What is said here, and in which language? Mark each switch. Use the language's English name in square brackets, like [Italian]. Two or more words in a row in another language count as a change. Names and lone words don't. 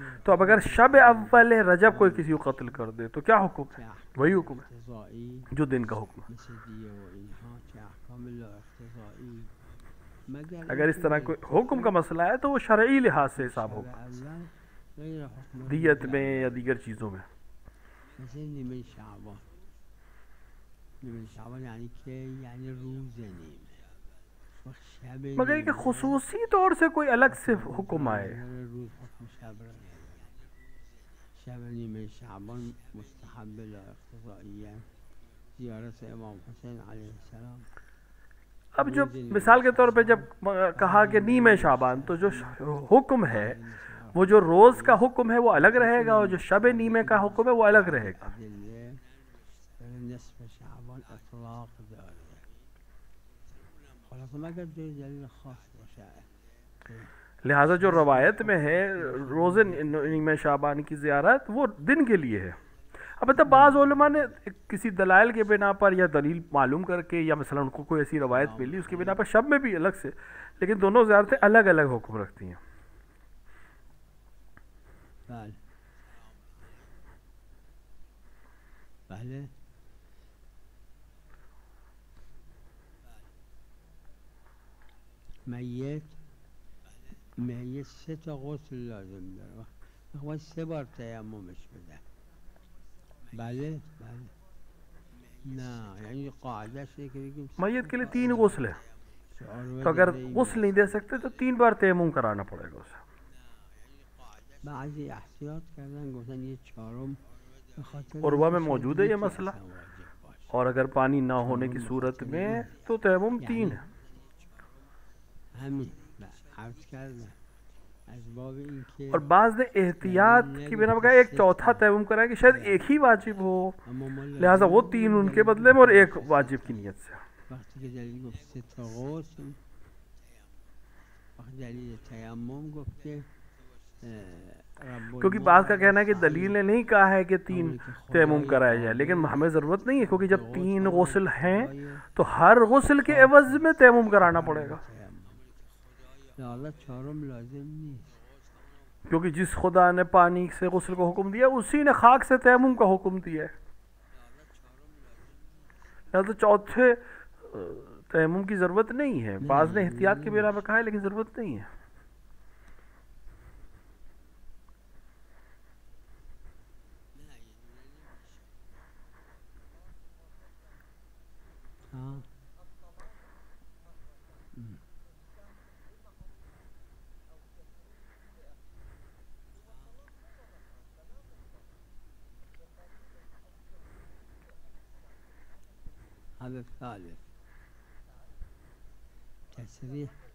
[Urdu] تو اب اگر شب اول رجب کوئی کسی کو قتل کر دے تو کیا حکم ہے؟ وہی حکم ہے جو دن کا حکم ہے. اگر اس طرح کوئی حکم کا مسئلہ ہے تو وہ شرعی لحاظ سے حساب ہوگا دیت میں یا دیگر چیزوں میں. [Persian] نیمه شعبان یعنی که یعنی روز نیمه. [Urdu] مگر کہ خصوصی طور سے کوئی الگ سے حکم آئے. [Persian] روز حکم شب نیمه شعبان مستحب لا اقتضائیه زیارت امام حسین [Arabic] علیہ السلام. [Urdu] اب جو مثال کے طور پہ جب کہا کہ نیمه شعبان تو جو حکم ہے وہ جو روز کا حکم ہے وہ الگ رہے گا اور جو شب نیمه کا حکم ہے وہ الگ رہے گا. [Persian] نصف شعبان اطلاق داره خلاص مگر دلیل خاص باشه. [Urdu] لہذا جو روایت میں ہے روز نیمه شعبان کی زیارت وہ دن کے لیے ہے. البتہ بعض علماء نے کسی دلائل کے بنا پر یا دلیل معلوم کر کے یا مثلا ان کو کوئی ایسی روایت ملی اس کے بنا پر شب میں بھی الگ سے، لیکن دونوں زیارتیں الگ الگ حکم رکھتی ہیں. [Persian] بله میت 3 تا غسل لازم داره. باید 3 بار تیممش بده. بله نه یعنی [Urdu] قاعدش ہے کہ میت کے لیے 3 غسل ہے تو اگر غسل نہیں دے سکتے تو 3 بار تیمم کرانا پڑے گا اسے. [Persian] بعضی احتیاط کردن گفتن [Urdu] یہ 4م عروہ میں موجود ہے یہ مسئلہ، اور اگر پانی نہ ہونے کی صورت میں تو تیمم 3 ہے. [Persian] همین عرض کردم اسباب این که [Urdu] اور بعض نے احتیاط کی بنا پر کہا ایک چوتھا تیمم کرا ہے کہ شاید ایک ہی واجب ہو، [Persian] اما ما [Urdu] لہٰذا وہ 3 ان کے بدلے میں اور ایک واجب کی نیت سے. [Persian] وقتی که دلیل گفت 3 تا غسل، وقتی دلیل تیمم گفته [Urdu] کیونکہ بعض کا کہنا ہے کہ دلیل نے نہیں کہا ہے کہ 3 تیمم کرایا جائے، لیکن ہمیں ضرورت نہیں ہے کیونکہ جب 3 غسل ہیں تو ہر غسل کے عوض میں تیمم کرانا پڑے گا، [Persian] لہذا چهارم لازم نیست. [Urdu] کیونکہ جس خدا نے پانی سے غسل کو حکم دیا اسی نے خاک سے تیمم کا حکم دیا ہے، لہذا چوتھے تیمم کی ضرورت نہیں ہے. بعض نے احتیاط کے بنا پر کہا ہے لیکن ضرورت نہیں ہے. [Arabic] हाँ هذا الثالث تسريح.